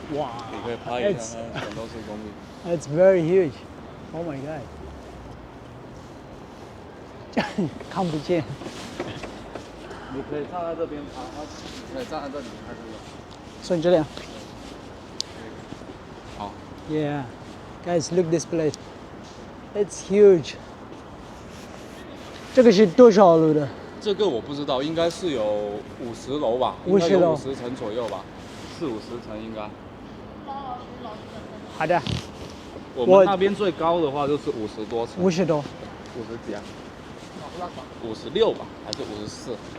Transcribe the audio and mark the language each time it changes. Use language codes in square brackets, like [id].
[zh] 哇。你可以拍一下，全都是公寓。 [en] It's very huge. Oh my god. [zh] 看不见。你可以站在这边拍，你可以站在这里拍这个。所以这样。好。 [en] Yeah, guys, look this place. It's huge. [zh] 这个是多少楼的？这个我不知道，应该是有50楼吧，50楼，50层左右吧，40-50层应该。好的。我们那边最高的话就是50多层。 50多。 50几啊？56吧，还是54？